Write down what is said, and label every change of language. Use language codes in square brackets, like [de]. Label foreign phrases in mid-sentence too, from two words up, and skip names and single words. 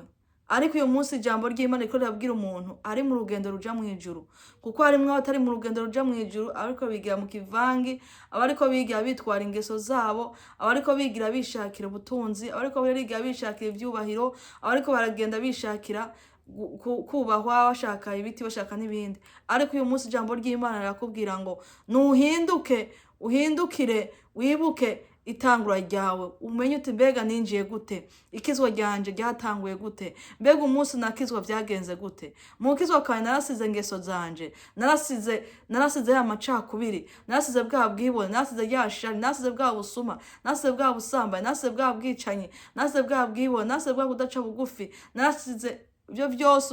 [rn] Ariko uyu munsi ijambo ry'Imana riko rirabwira umuntu ari mu rugendo ruja mwijuru, kuko harimwo abatari mu rugendo ruja mwijuru, ariko bigira mu kivangi, abariko bigira bitwara ingeso zabo, abariko bigira bishakira ubutunzi, abariko bigira bishakira ivyubahiro, abariko baragenda bishakira kubahwa, bashaka ibiti, bashaka n'ibindi. Ariko uyu munsi ijambo ry'Imana rirakubwira ngo nuhinduke, uhindukire, wibuke itangura ryawe, umenye uti mbega ninjiye gute, ikizwa ryanje ryatanguye gute, mbega umunsi nakizwa byagenze gute. Mu kizwa kandi narasize ingeso zanje, narasize ya macakubiri, narasize bwa bwibone, narasize ya shari, narasize bwa busuma, narasize bwa busambanyi, narasize bwa bwicanyi, narasize bwa bwibone, narasize bwa kudaca bugufi, narasize ibyo byose.